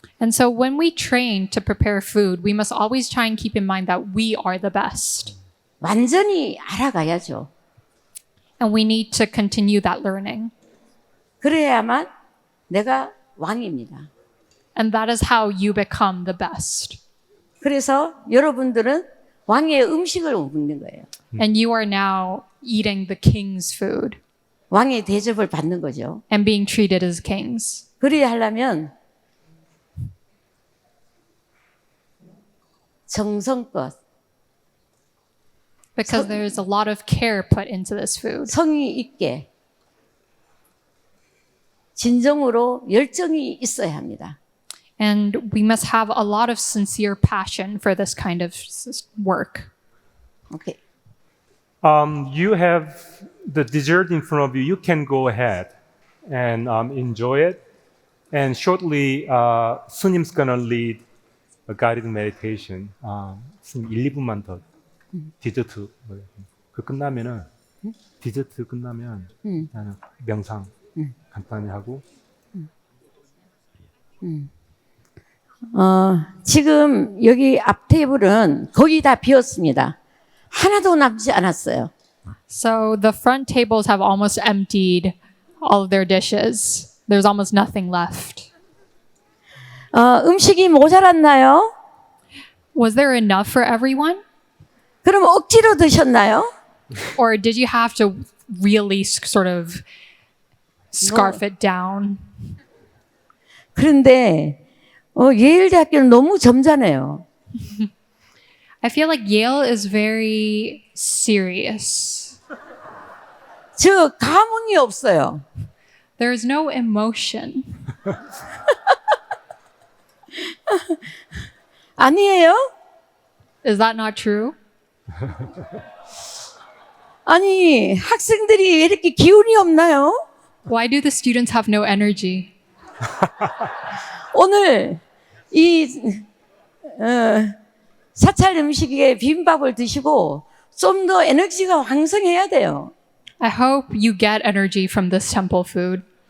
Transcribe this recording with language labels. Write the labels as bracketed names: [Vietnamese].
[English] And so when we train to prepare food, we must always try and keep in mind that we are the best. [Korean] 완전히 알아가야죠. [English] And we need to continue that learning. [Korean] 그래야만 내가 왕입니다. [English] And that is how you become the best. [Korean] 그래서 여러분들은 왕의 음식을 먹는 거예요. [English] And you are now eating the king's food. [Korean] 왕의 대접을 받는 거죠. [English] And being treated as kings. [Korean] 그래야 하려면 정성껏 [English] Because there is a lot of care put into this food. [Korean] 성의 있게 진정으로 열정이 있어야 합니다. [English] And we must have a lot of sincere passion for this kind of work. 오케이. You have the dessert in front of you. You can go ahead and enjoy it. And shortly, 스님's gonna lead a guided meditation. [Korean] 스님 1, 2분만 더 디저트 그 끝나면은 디저트 끝나면 나는 명상 간단히 하고. 지금 여기 앞 테이블은 거의 다 비었습니다. 하나도 남지 않았어요. [English] So the front tables have almost emptied all of their dishes. There's almost nothing left. [Korean] 음식이 모자랐나요? [English] Was there enough for everyone? [Korean] 그럼 억지로 드셨나요? [English] Or did you have to really sort of scarf it down? [Korean] 그런데 예일 대학교는 너무 점잖아요. [English] I feel like Yale is very serious. [Korean] 저 감흥이 없어요. [English] There is no emotion. [Korean] 아니에요? [English] Is that not true? [Korean] 아니, 학생들이 왜 이렇게 기운이 없나요? [English] Why do the students have no energy? [Korean] 오늘 이 사찰 음식에 비빔밥을 드시고 좀 더 에너지가 왕성해야 돼요. [English] I hope you get energy from this temple food.